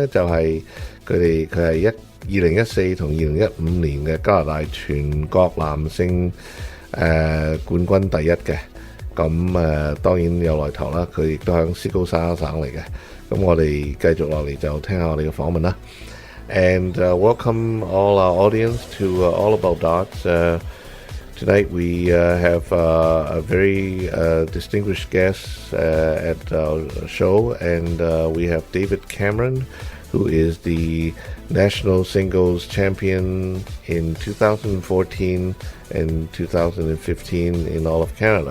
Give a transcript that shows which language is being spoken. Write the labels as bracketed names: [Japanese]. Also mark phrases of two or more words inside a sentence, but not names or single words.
[Cantonese] 就係佢係2014同2015年嘅加拿大全國男性冠軍第一嘅，咁當然有來頭啦，佢亦都響斯高沙省嚟嘅。咁我哋繼續落嚟就聽下我哋嘅訪問啦。 [English] And welcome all our audience to All About Darts. Tonight we have a very distinguished guest at our show, and we have David Cameron, who is the national singles champion in 2014 and 2015 in all of Canada.